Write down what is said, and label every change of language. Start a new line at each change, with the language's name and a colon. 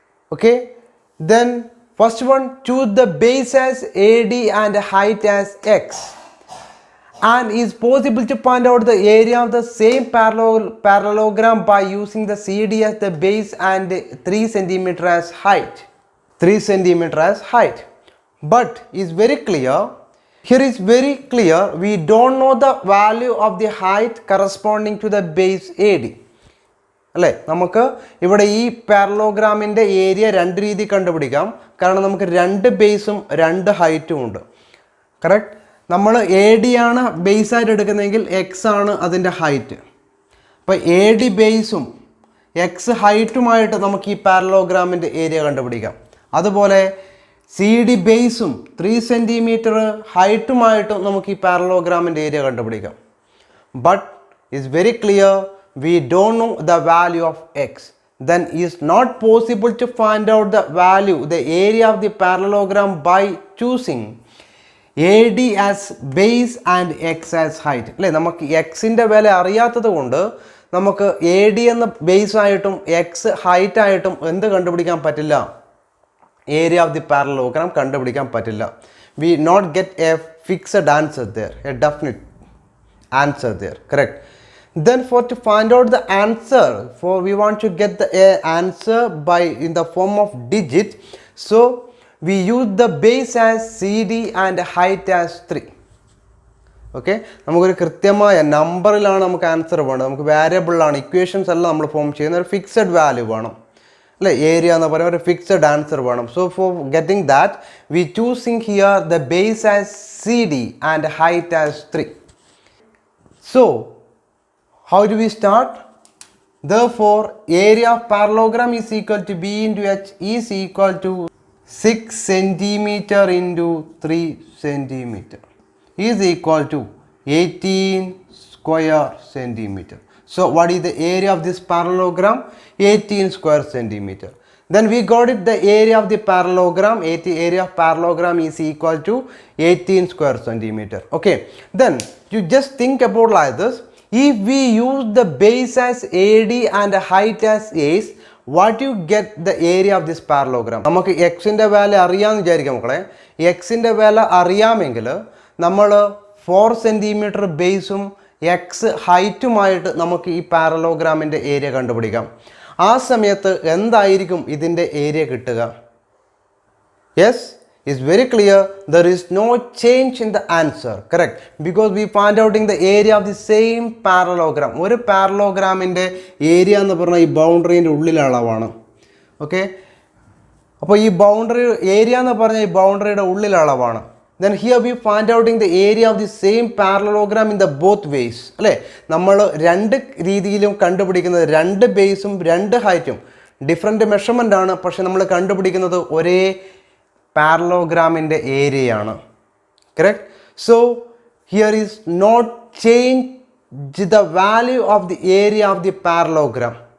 English: Okay, then first one, choose the base as AD and height as X, and is possible to find out the area of the same parallelogram by using the CD as the base and 3 centimeter as height. 3 centimeter as height, but is very clear. Here is very clear, we don't know the value of the height corresponding to the base AD.
Malayalam: അല്ലേ, നമുക്ക് ഇവിടെ ഈ പാരലോഗ്രാമിൻ്റെ area രണ്ട് രീതി കണ്ടുപിടിക്കാം. കാരണം നമുക്ക് രണ്ട് ബേസും രണ്ട് ഹൈറ്റും ഉണ്ട്. കറക്റ്റ്, നമ്മൾ എ ഡി ആണ് ബേസ് ആയിട്ട് എടുക്കുന്നതെങ്കിൽ എക്സ് ആണ് അതിൻ്റെ ഹൈറ്റ്. അപ്പോൾ എ ഡി ബേസും എക്സ് ഹൈറ്റുമായിട്ട് നമുക്ക് ഈ പാരലോഗ്രാമിൻ്റെ ഏരിയ കണ്ടുപിടിക്കാം. അതുപോലെ സി ഡി ബേസും 3 centimeter ഹൈറ്റുമായിട്ടും നമുക്ക് ഈ പാരലോഗ്രാമിൻ്റെ ഏരിയ കണ്ടുപിടിക്കാം.
English: But it's very clear, we don't know the value of x. Then is not possible to find out the value, the area of the parallelogram by choosing AD as base and x as height.
Malayalam: അല്ലേ, നമുക്ക് എക്സിൻ്റെ വില അറിയാത്തത് കൊണ്ട് നമുക്ക് A D എന്ന base ആയിട്ടും X height ആയിട്ടും എന്ത് കണ്ടുപിടിക്കാൻ പറ്റില്ല?
English: area of the parallelogram
Malayalam: കണ്ടുപിടിക്കാൻ പറ്റില്ല.
English: We not get a fixed answer there, a definite answer there, correct? Then for to find out the answer, for we want to get the answer by in the form of digit, so we use the base as cd and height as 3.
Malayalam: Okay, നമുക്കൊരു കൃത്യമായ നമ്പറിലാണ് നമുക്ക് answer വേണ്ടത്. നമുക്ക് വേരിയബിളാണ്, equations എല്ലാം നമ്മൾ form ചെയ്യുന്ന ഒരു ഫിക്സഡ് വാല്യൂ വേണം അല്ലേ? ഏരിയ എന്ന് പറയുന്ന ഒരു ഫിക്സഡ് ആൻസർ വേണം.
English: So for getting that we choosing here the base as cd and height as 3. So, how do we start? Therefore, area of parallelogram is equal to B into H is equal to 6 centimeter into 3 centimeter is equal to 18 square centimeter. So, what is the area of this parallelogram? 18 square centimeter. Then we got it, the area of the parallelogram, area of parallelogram is equal to 18 square centimeter. Okay, then you just think about like this. If we use the base as AD and height as ace, what you get the area of this parallelogram?
Malayalam: നമുക്ക് എക്സിൻ്റെ value അറിയാമെന്ന് വിചാരിക്കാം മക്കളെ. എക്സിൻ്റെ value അറിയാമെങ്കിൽ നമ്മൾ 4 centimetre ബേസും X ഹൈറ്റുമായിട്ട് നമുക്ക് ഈ പാരലോഗ്രാമിൻ്റെ ഏരിയ കണ്ടുപിടിക്കാം. ആ സമയത്ത് എന്തായിരിക്കും ഇതിൻ്റെ ഏരിയ കിട്ടുക?
English: Yes, it's very clear, there is no change in the answer, correct? Because we find outing the area of the same parallelogram.
Malayalam: ഒരു പാരലോഗ്രാമിൻ്റെ ഏരിയ എന്ന് പറഞ്ഞാൽ ഈ ബൗണ്ടറീൻ്റെ ഉള്ളിലെ അളവാണ്. ഓക്കെ, അപ്പോൾ ഈ ബൗണ്ടറി ഏരിയ എന്ന് പറഞ്ഞാൽ ഈ ബൗണ്ടറിയുടെ ഉള്ളിലെ അളവാണ്.
English: Then here we find out in the area of the same parallelogram in the both ways.
Malayalam: അല്ലേ, നമ്മൾ രണ്ട് രീതിയിലും കണ്ടുപിടിക്കുന്നത്, രണ്ട് ബേസും രണ്ട് ഹൈറ്റും ഡിഫറെൻറ്റ് മെഷർമെൻ്റ് ആണ്, പക്ഷെ നമ്മൾ കണ്ടുപിടിക്കുന്നത് ഒരേ പാരലോഗ്രാമിൻ്റെ ഏരിയയാണ്. Correct?
English: So here is not change the value of the area of the parallelogram.